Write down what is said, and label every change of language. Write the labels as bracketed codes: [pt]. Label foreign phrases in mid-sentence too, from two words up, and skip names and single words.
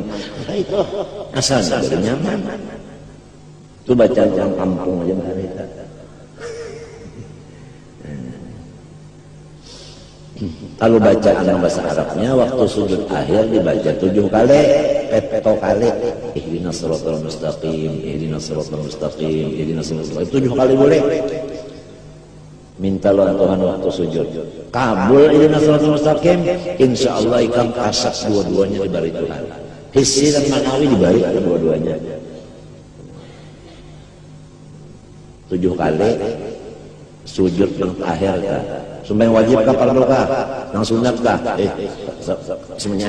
[bjn] Nah itu asalnya dari nyaman. Itu bacaan orang kampung aja hari itu. Kalau bacaan bahasa Arabnya waktu sujud akhir dibaca 7 kali, peto kali. [ar] اهدنا الصراط المستقيم، اهدنا الصراط المستقيم، اهدنا الصراط المستقيم. [bjn] 7 kali boleh. Minta lawan Tuhan waktu sujud. [ar] Kabul اهدنا الصراط المستقيم, [bjn] insyaallah ikan kasat dua-duanya dibari Tuhan. Hissi dan manawi dibari dua-duanya. 7 kali sujud yang akhir kah? Sembahyang wajib kah fardu kah? Yang sunat kah? Semuanya.